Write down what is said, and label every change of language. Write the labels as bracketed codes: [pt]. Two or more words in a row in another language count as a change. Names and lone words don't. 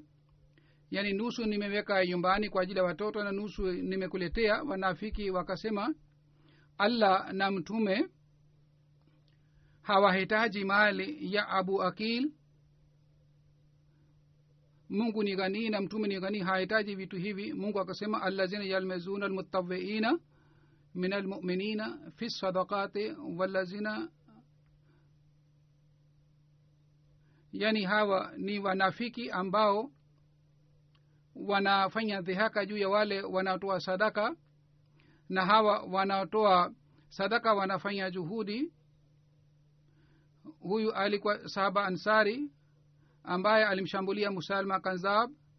[sw] Yani nusu nimeweka yumbani kwa ajili ya watoto na nusu nimekuletea. Wanafiki wakasema, Allah na mtume hawahitaji mali ya Abu Akil. Mungu ni ghani na mtume ni ghani, hahitaji vitu hivi. Mungu akasema, [ar] الذين يلمزون المطوعين من المؤمنين في الصدقات والذين, [sw] yani hawa ni wanafiki ambao wanafanya dhihaka juu ya wale wanaotoa sadaka, na hawa wanaotoa sadaka wanafanya juhudi. Huyu alikuwa sahaba Ansari ambaye alimshambulia Musalma Kanzab.